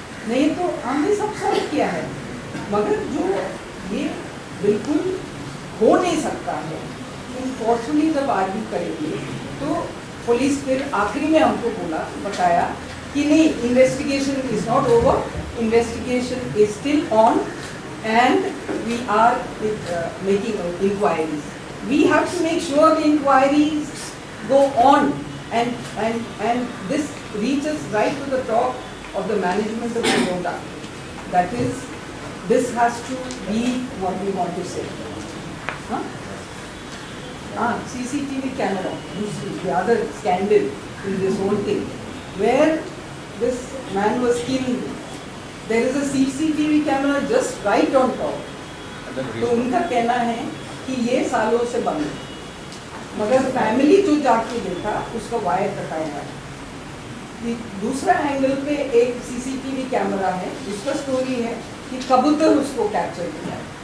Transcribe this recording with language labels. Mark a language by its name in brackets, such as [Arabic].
[Hindi] नहीं तो हमने सब सॉल्व किया है, मगर जो ये बिल्कुल हो नहीं सकता है. फोर्सफुली जब आर्ग्यू करेंगे तो पुलिस फिर आखिरी में हमको बताया कि नहीं, [English] Investigation is not over, investigation is still on, and we are making inquiries. We have to make sure the inquiries go on, and this reaches right to the top of the management of Toyota. That is, this has to be what we want to say. CCTV camera, the other scandal in this whole thing, where this man was killed. There is a CCTV camera just right on top. [Hindi] तो उनका कहना है कि ये सालों से बंद है, मगर फैमिली जो जाके देखा उसका वायर कटा हुआ है. दूसरा एंगल पे एक सीसीटीवी कैमरा है, उसका स्टोरी है कि कबूतर उसको कैप्चर किया है.